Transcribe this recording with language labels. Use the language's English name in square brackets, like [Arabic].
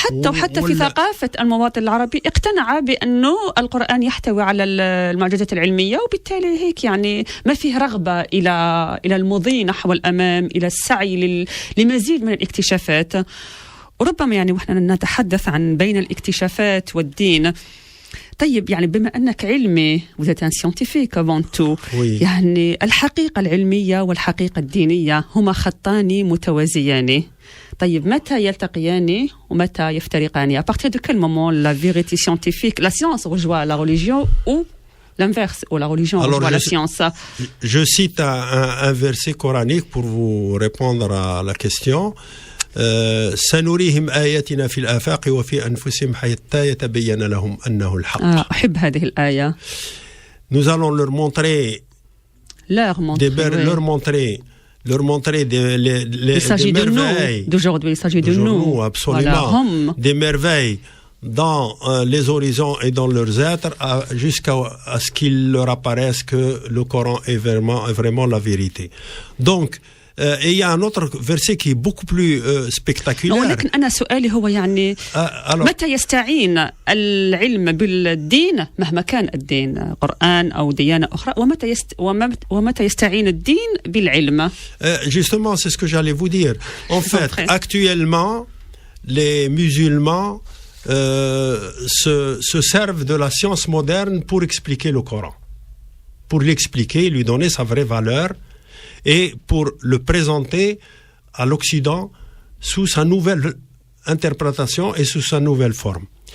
[Arabic] وحتى في ثقافة المواطن العربي اقتنع بأنه القرآن يحتوي على المعجزات العلمية، وبالتالي هيك يعني ما فيه رغبة إلى المضي نحو الأمام، إلى السعي لمزيد من الاكتشافات. وربما يعني وإحنا نتحدث عن بين الاكتشافات والدين. طيب يعني بما أنك علمي [French] vous êtes un scientifique avant tout، [Arabic] يعني الحقيقة العلمية والحقيقة الدينية هما خطان متوازيان. طيب متى يلتقيان ومتى يفترقان؟ [French] À partir de quel moment la vérité scientifique, la science rejoint la religion ou l'inverse, ou la religion rejoint la science? Je cite un verset coranique pour vous répondre à la question. [Arabic] سنريهم آياتنا في الآفاق وفي أنفسهم حتى يتبين لهم أنه الحق. أحب هذه الآية. [French] Nous allons leur montrer leur montrer il s'agit de nous d'aujourd'hui, il s'agit de nous, absolument. Voilà. Des merveilles dans les horizons et dans leurs êtres jusqu'à ce qu'il leur apparaisse que le Coran est vraiment la vérité. Donc et il y a un autre verset qui est beaucoup plus spectaculaire. [Arabic] ولكن أنا سؤالي هو يعني متى يستعين العلم بالدين مهما كان الدين قرآن أو ديانة أخرى، ومتى يستعين الدين بالعلم؟ [French] Justement, c'est ce que j'allais vous dire. En fait, actuellement, les musulmans se servent de la science moderne pour expliquer le Coran, pour l'expliquer, lui donner sa vraie valeur, et pour le présenter à l'Occident sous sa nouvelle interprétation et sous sa nouvelle forme.